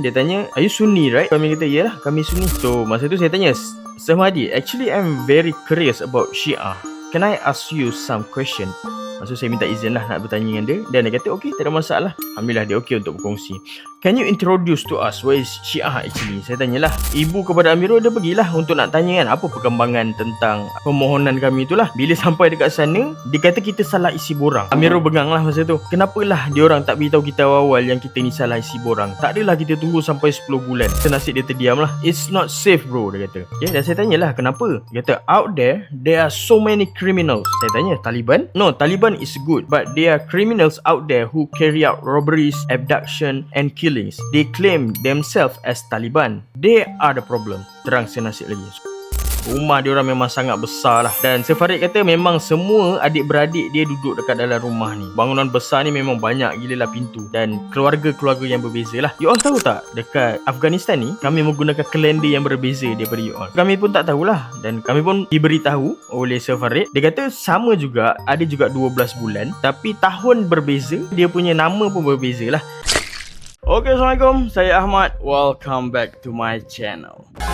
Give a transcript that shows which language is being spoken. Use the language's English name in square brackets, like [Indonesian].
[Malay] Dia tanya, [English] are you Sunni right? [Malay] Kami kata, yalah kami Sunni. [English] So [Malay] masa tu saya tanya, Sir Mahdi, [English] actually I'm very curious about Syiah. Can I ask you some question? [Malay] Maksud saya minta izin lah nak bertanya dengan dia. Dan dia kata okey, tak ada masalah. Alhamdulillah dia okey untuk berkongsi. [English] Can you introduce to us what is Syiah actually? [Malay] Saya tanyalah. Ibu kepada Amirul dia pergilah untuk nak tanya kan apa perkembangan tentang permohonan kami itulah. Bila sampai dekat sana, dia kata kita salah isi borang. Amirul bengang lah masa tu. Kenapalah diorang tak beritahu kita awal yang kita ni salah isi borang? Tak adalah kita tunggu sampai 10 bulan. Senasib dia terdiam lah. [English] It's not safe bro, [Malay] dia kata. Okay, dan saya tanyalah kenapa? Dia kata [English] out there are so many criminals. [Malay] Saya tanya, [English] Taliban? No, Taliban is good, but there are criminals out there who carry out robberies, abduction and killings. They claim themselves as Taliban. They are the problem. [Malay] Terang senasib lagi. Rumah dia orang memang sangat besar lah. Dan Sir Farid kata memang semua adik-beradik dia duduk dekat dalam rumah ni. Bangunan besar ni memang banyak gila lah pintu. Dan keluarga-keluarga yang berbeza lah. You all tahu tak, dekat Afghanistan ni kami menggunakan kalender yang berbeza daripada you all. Kami pun tak tahulah. Dan kami pun diberitahu oleh Sir Farid. Dia kata sama juga, ada juga 12 bulan, tapi tahun berbeza, dia punya nama pun berbeza lah. Okay, Assalamualaikum. Saya Ahmad. [English] Welcome back to my channel.